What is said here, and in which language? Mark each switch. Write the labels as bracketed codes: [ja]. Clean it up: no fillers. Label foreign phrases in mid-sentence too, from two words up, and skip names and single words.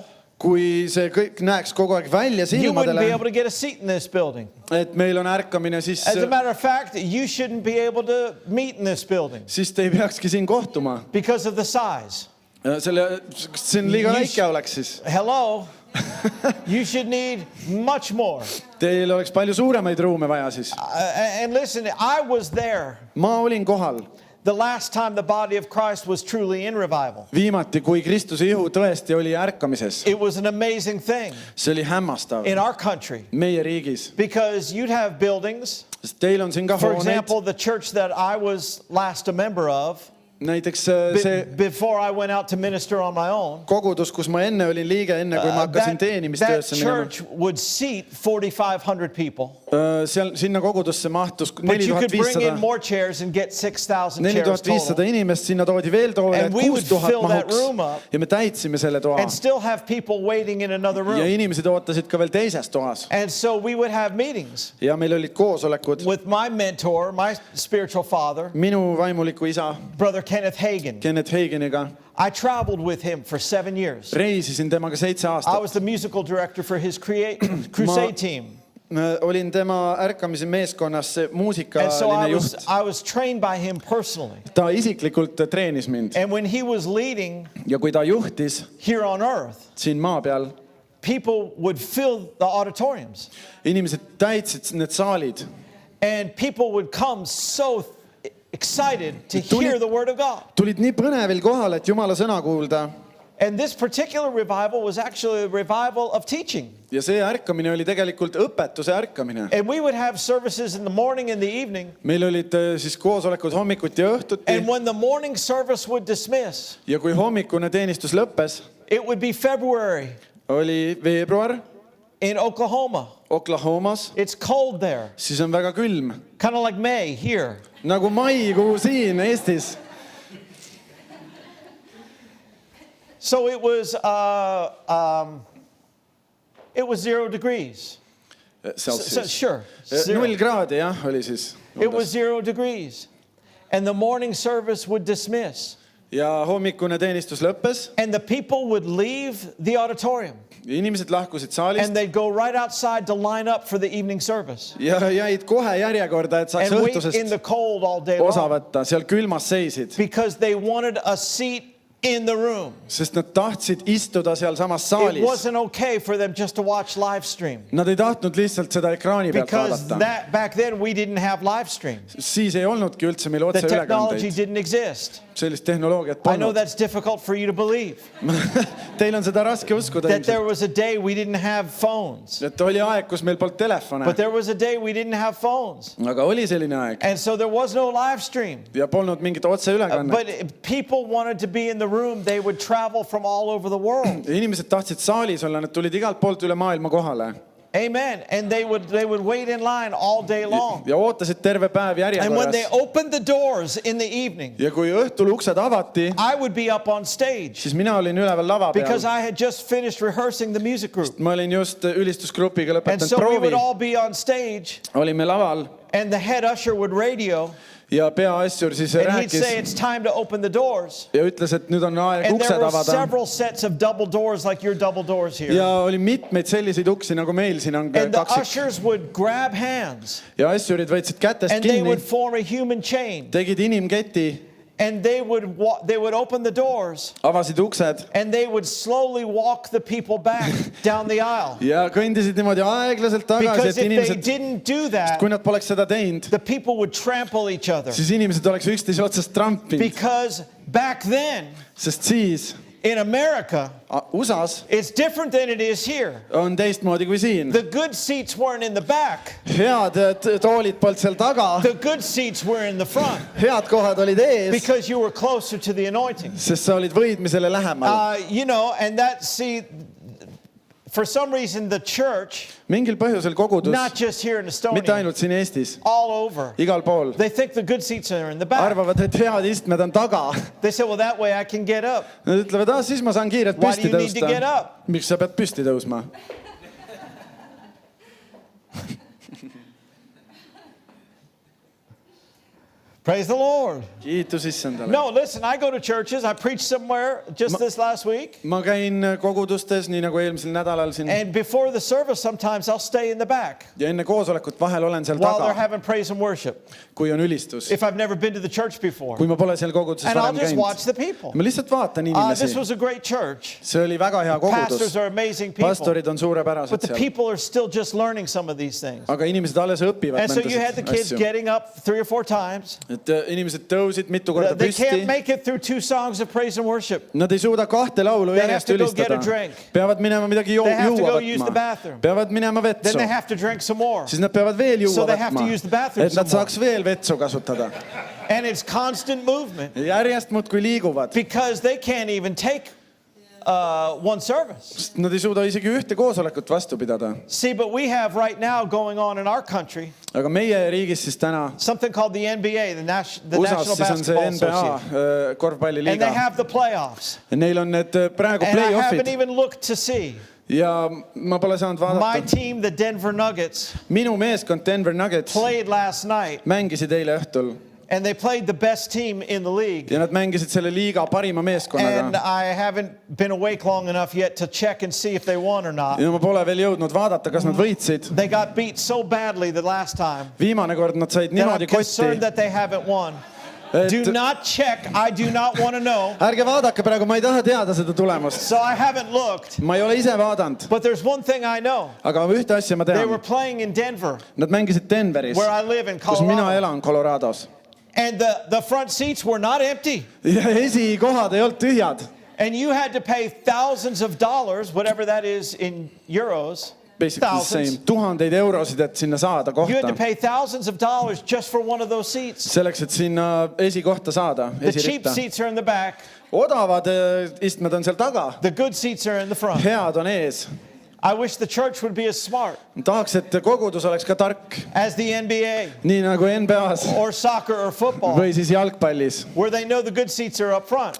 [et] kui see kõik näeks kogu aeg välja [en] you wouldn't be [et] silmadele, [en] able to get a seat in this building. [et] et meil on ärkamine, siis [en] As a matter of fact, you shouldn't be able to meet in this building [et] te ei peakski siin kohtuma. [en] because of the size. [et] See on liiga väike oleks siis. [en] Hello? You should need much more. [et] Teil oleks palju suuremaid ruume vaja siis. [en] And listen, I was there [et] Ma olin kohal [en] the last time the body of Christ was truly in revival. [et] viimati, kui Kristuse ihu tõesti oli ärkamises. [en] It was an amazing thing [et] See oli hämmastav [en] in our country [et] meie riigis. [en] because you'd have buildings. [et] Sest teil on siin ka [en] For [et] hooneid. [en] example, the church that I was last a member of, [et] Näiteks see [en] before I went out to minister on my own, [et] kogudus, kus ma enne olin liige, enne kui ma hakkasin [en] that [et] teenimistöösse minema. [en] church would seat 4,500 people. [et] Sinna kogudusse mahtus [en] But you could bring in [et] 4500 [en] more chairs and get 6,000 chairs total. [et] inimest, sinna toodi veel toole, [en] And [et] et [en] we would [et] 6000 [en] fill that [et] mahuks. [en] room up. [et] Ja me täitsime selle toa. [en] And still have people waiting in another [et] Ja [en] room. [et] inimesed ootasid ka veel teises toas. [en] And so we would have meetings [et] Ja meil olid koosolekud [en] with my mentor, my spiritual father, [et] minu vaimuliku isa, [en] Brother Kenneth Hagin. [et] Kenneth Haginiga. [en] I traveled with him for 7 years. [et] Reisisin temaga 7 [en] I [et] aastat. [en] was the musical director for his crusade team. [et] Olin tema ärkamise meeskonnas [en] And so [et] muusikaline juht. [en] I was trained by him personally. [et] Ta isiklikult treenis mind. [en] And when he was leading [et] Ja kui ta juhtis [en] here on earth, [et] siin maa peal, [en] people would fill the auditoriums. [et] inimesed täitsid need saalid. [en] And people would come so excited to [et] Tulid- [en] hear the word of God. [et] Tulid nii põnevil kohal, et Jumala sõna kuulda. [en] And this particular revival was actually a revival of teaching. [et] ja see ärkamine oli tegelikult õpetuse ärkamine. [en] And we would have services in the morning and the evening. [et] meil olid siis koosolekud hommikuti ja õhtuti [en] And when the morning service would dismiss, [et] ja kui hommikune teenistus lõppes, [en] it would be February [et] oli veebruar [en] in Oklahoma. [et] Oklahomas, [en] It's cold there, [et] siis on väga külm. [en] kind of like May here. [et] Nagu maikuu siin Eestis. [en] So it was 0 degrees. Celsius. Sure. [et] 0 kraadi jah, oli siis. [en] It was 0 degrees. And the morning service would dismiss. [et] ja hommikune teenistus lõppes. [en] And the people would leave the auditorium. [et] Inimesed lahkusid saalist. [en] And they'd go right outside to line up for the evening service. [et] ja jäid kohe järjekorda, et saaks [en] And wait in [et] õhtusest [en] the cold all day [et] osa [en] long. [et] võtta. Seal külmas seisid. [en] Because they wanted a seat in the room. [et] Sest nad tahtsid istuda seal samas [en] It [et] saalis. [en] wasn't okay for them just to watch live stream. [et] Nad ei tahtnud lihtsalt seda ekraani pealt [en] Because [et] vaadata. [en] back then we didn't have live stream. [et] Siis ei olnudki üldse meil [en] The technology [et] otseülekandeid. [en] didn't exist. [et] Sellist tehnoloogiat [en] I know [et] polnud. [en] that's difficult for you to believe. [et] Teil on seda raske uskuda [en] That there [et] ilmselt. [en] was a day we didn't have phones. [et] Et oli aeg, kus meil polnud telefone. [en] But there was a day we didn't have phones. [et] Aga oli selline aeg. [en] And so there was no live stream. [et] Ja polnud mingit otseülekannet. [en] But if people wanted to be in the room, they would travel from all over the world. [et] Inimesed tahtsid saalis olla, nad tulid igalt poolt üle maailma kohale. [en] Amen. And they would wait in line all day long. [et] Ja ootasid terve päev [en] And when they [et] järjekorras. [en] opened the doors in the evening, [et] Ja kui õhtul uksed avati, [en] I would be up on stage [et] siis mina olin üleval lava [en] because [et] peal. [en] I had just finished rehearsing the music group. [et] Ma olin just ülistusgrupiga [en] And [et] lõpetanud [en] so we [et] proovi. [en] would all be on stage [et] Olime laval [en] and the head usher would radio [et] ja peaasjur siis [en] and he'd [et] rääkis [en] say it's time to open the doors. [et] ja ütles, et nüüd on aeg [en] And there [et] uksed [en] were [et] avada. [en] several sets of double doors like your double doors here. [et] Ja oli mitmeid selliseid uksi, nagu meil siin on [en] And the [et] kaksik. [en] ushers would grab hands [et] Ja asjurid võtsid kätest [en] and they [et] kinni, [en] would form a human chain. [et] tegid inimketi, [en] And they would open the doors [et] avasid uksed [en] and they would slowly walk the people back down the aisle. [et] ja kõndisid niimoodi aeglaselt tagasi, [en] Because [et] et [en] if they [et] inimesed, [en] didn't do that, [et] kui nad poleks seda teinud, [en] the people would trample each other. [et] siis inimesed oleks üksteise otsast trampinud. [en] Because back then [et] Sest siis [en] in America, [et] USA-s [en] it's different than it is here. [et] on teistmoodi kui siin. [en] The good seats weren't in the back. [et] Head toolid polnud seal taga, [en] The good seats were in the front [et] head kohad olid ees, [en] because you were closer to the anointing. [et] sest sa olid võidmisele lähemal. [en] And for some reason, the church, [et] Mingil põhjusel kogudus, [en] not just here in [et] mitte [en] Estonia, [et] ainult siin Eestis, [en] all over, [et] igal pool, [en] they think the good seats are in the back. [et] arvavad, et head istmed on taga. [en] They say, well, that way I can get up. [et] Nad ütlevad, siis ma saan kiirelt [en] Why do [et] püsti [en] you need to get [et] tõusta. [en] up? [et] Miks sa pead püsti tõusma? [en] Praise the Lord. [et] Kiitus issandale. [en] No, listen, I go to churches. I preached somewhere just this last week. [et] Ma käin kogudustes, nii nagu eelmisel nädalal siin. [en] And before the service, sometimes I'll stay in the back [et] Ja enne koosolekut vahel olen seal [en] while they're [et] taga, [en] having praise and worship. [et] kui on ülistus. [en] If I've never been to the church before. [et] Kui ma pole seal koguduses [en] And I'll [et] varem [en] just watch [et] käinud. [en] the people. [et] Ma lihtsalt vaatan [en] This [et] inimesi. [en] was a great church. [et] See oli väga hea [en] Pastors [et] kogudus. [en] are amazing people. [et] Pastorid on [en] But [et] suurepärased [en] the [et] seal. [en] people are still just learning some of these things. [et] Aga inimesed alles õpivad [en] And so you had the [et] nendest [en] kids [et] asju. [en] getting up 3 or 4 times. [et] Et inimesed tõusid mitu korda [en] They can't [et] püsti. [en] make it through 2 songs of praise and worship. [et] Nad ei suuda 2 laulu [en] They have [et] järjest [en] to go get a [et] ülistada. [en] drink. [et] Peavad minema midagi [en] They have to [et] juua [en] go use the [et] võtma. [en] bathroom. [et] Peavad minema [en] Then [et] vetsu. [en] they have to drink some more. [et] Siis nad peavad veel [en] So [et] juua [en] they have to use the [et] võtma. [en] bathroom [et] Et nad [en] some more. [et] saaks veel vetsu kasutada. [en] And it's constant movement [et] Järjest muudkui liiguvad. [en] because they can't even take one service. [et] Sest nad ei suuda isegi ühte koosolekut vastu pidada. [en] See, but we have right now going on in our country [et] Aga meie riigis siis täna [en] something called the NBA, the National [et] USAs siis on see [en] Basketball [et] NBA [en] Association. And [et] korvpalliliiga. [en] they have the playoffs. [et] Neil on need praegu [en] And I haven't [et] play-offid [en] even looked to see. [et] ja ma pole saanud [en] My [et] vaadata. [en] team, the Denver Nuggets, [et] Minu meeskond Denver Nuggets [en] played last night. [et] mängisid eile õhtul [en] And they played the best team in the league. [et] ja nad mängisid selle liiga parima [en] And [et] meeskonnaga. [en] I haven't been awake long enough yet to check and see if they won or not. [et] Ja ma pole veel jõudnud vaadata, kas nad võitsid. [en] They got beat so badly the last time [et] Viimane kord nad said [en] that I'm [et] niimoodi [en] concerned [et] kotti. [en] that they haven't won. Do [et] Et [en] not check. I do not want to know. [et] ärge vaadake praegu, ma ei taha teada seda tulemust. [en] So I haven't looked. [et] Ma ei ole ise vaadanud, [en] But there's one thing I know. [et] aga ühte asja ma [en] They were [et] tean. [en] playing in Denver, [et] Nad mängisid Denveris, [en] where I live in [et] kus mina [en] Colorado. [et] elan, Colorados. [en] And the front seats were not empty. [et] Ja esikohad ei olnud tühjad. [en] And you had to pay thousands of dollars, whatever that is in euros. Basically same. [et] Tuhandeid eurosid, et sinna saada [en] You had to [et] kohta. [en] pay thousands of dollars just for one of those seats. [et] Selleks, et sinna esikohta saada, [en] The cheap [et] esiritta. [en] seats are in the back. [et] Odavad istmed on seal taga. [en] The good seats are in the front. [et] Head on ees. [en] I wish the church would be as smart [et] Tahaks, et kogudus oleks ka tark. [en] as the NBA [et] Nii nagu NBA-s [en] or soccer or football, [et] või siis jalgpallis, [en] where they know the good seats are up front.